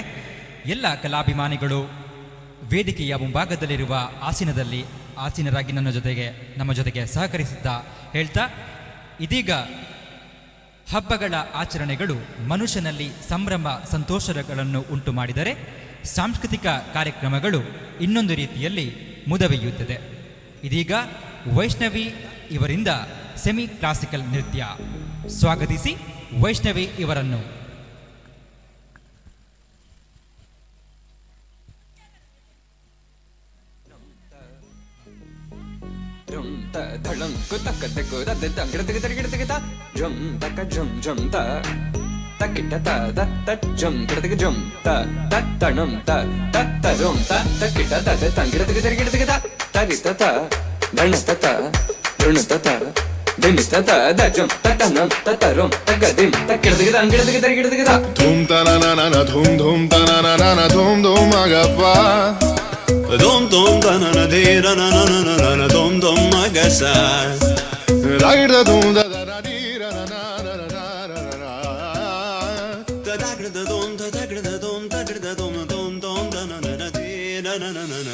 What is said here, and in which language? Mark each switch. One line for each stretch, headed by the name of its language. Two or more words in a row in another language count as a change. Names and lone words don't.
Kannada: ಎಲ್ಲ ಕಲಾಭಿಮಾನಿಗಳು ವೇದಿಕೆಯ ಮುಂಭಾಗದಲ್ಲಿರುವ ಆಸೀನರಾಗಿ ನಮ್ಮ ಜೊತೆಗೆ ಸಹಕರಿಸುತ್ತಾ ಹೇಳ್ತಾ, ಇದೀಗ ಹಬ್ಬಗಳ ಆಚರಣೆಗಳು ಮನುಷ್ಯನಲ್ಲಿ ಸಂಭ್ರಮ ಸಂತೋಷಗಳನ್ನು ಉಂಟು ಮಾಡಿದರೆ ಸಾಂಸ್ಕೃತಿಕ ಕಾರ್ಯಕ್ರಮಗಳು ಇನ್ನೊಂದು ರೀತಿಯಲ್ಲಿ ಮುದವೆಯುತ್ತದೆ. ಇದೀಗ ವೈಷ್ಣವಿ ಇವರಿಂದ ಸೆಮಿ ಕ್ಲಾಸಿಕಲ್ ನೃತ್ಯ. ಸ್ವಾಗತಿಸಿ ವೈಷ್ಣವಿ ಇವರನ್ನು. ಧಳಂ ಕುತಕ ತೆಕು ದದ ತಂಗಿಡತಗ ತರಿಗಿಡತಗ ಜಂ ತಕ ಜಂ ಜಂ ತ ತಕಿಟ ತ ದತ್ತ ಜಂ ಗಿಡತಗ ಜಂ ತ ತತ್ತಣಂ ತ ತತ್ತರಂ ತ ತಕಿಟ ದದ ತಂಗಿಡತಗ ತರಿಗಿಡತಗ ತರಿತ ತ ಧಣತ ತ ಋಣತ ತ ಧಿಮಿತ ತ ದ ಜಂ ತತನಂ ತತರಂ ತಗದಿಂ ತಕಿಡತಗ ತಂಗಿಡತಗ ತರಿಗಿಡತಗ ಧೂಮ್ ತನನನ ಧೂಮ್ ಧೂಮ್ ತನನನ ಧೂಮ್ ಧೂಮ್ ಮಗಪ್ಪ Dom dom da na na de na na na na na na dom dom magasa. Ride da dom da da da di na na na na na na na. Da da da dom da da da dom da da dom dom dom da na na na de na na na na na.